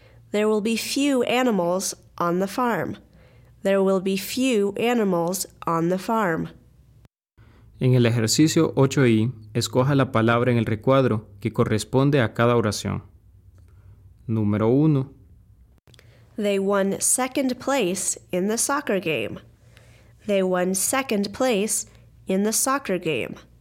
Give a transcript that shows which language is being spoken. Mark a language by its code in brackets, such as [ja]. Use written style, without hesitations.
[en] There will be few animals on the farm. There will be few animals on the farm. [es] En el ejercicio 8i, escoja la palabra en el recuadro que corresponde a cada oración. Número 1. [en] They won second place in the soccer game. They won second place in the soccer game.